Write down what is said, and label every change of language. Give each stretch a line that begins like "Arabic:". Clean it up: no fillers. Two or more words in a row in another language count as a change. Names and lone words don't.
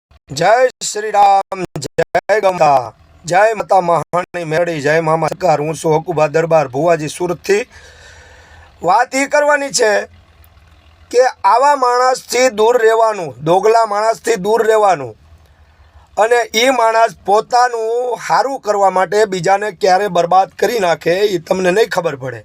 Hindi: जय श्री राम, जय गंगा, जय माता महारानी मेरड़ी, जय मामा सरकार।
Gujarati: हूँ છું હકુબા દરબાર ભુવાજી સુરતથી। વાત એ કરવાની છે કે આવા માણસથી દૂર રહેવાનું, દોગલા માણસથી દૂર રહેવાનું અને એ માણસ પોતાનું સારું કરવા માટે બીજાને ક્યારે બરબાદ કરી નાખે એ તમને નહીં ખબર પડે।